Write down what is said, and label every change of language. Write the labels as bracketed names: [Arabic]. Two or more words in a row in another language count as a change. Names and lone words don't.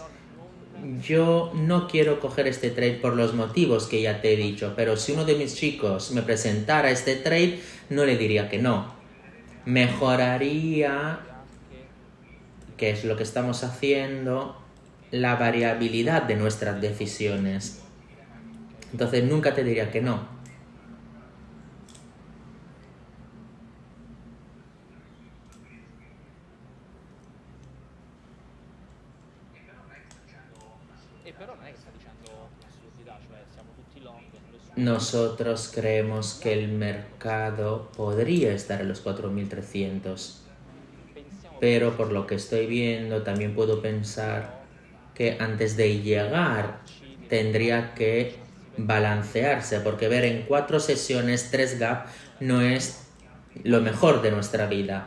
[Spanish] Yo no quiero coger este trade por los motivos que ya te he dicho, pero si uno de mis chicos me presentara este trade, no le diría que no. Mejoraría, que es lo que estamos haciendo, la variabilidad de nuestras decisiones. Entonces nunca te diría que no. [Italian] e però non è che sta dicendo un'assurdità, cioè siamo tutti long, nessuno [Spanish] Nosotros creemos que el mercado podría estar en los 4.300, [Italian] pensiamo [Spanish] pero por lo que estoy viendo también puedo pensar que antes de llegar tendría que balancearse, porque ver en 4 sesiones 3 gap no es lo mejor de nuestra vida.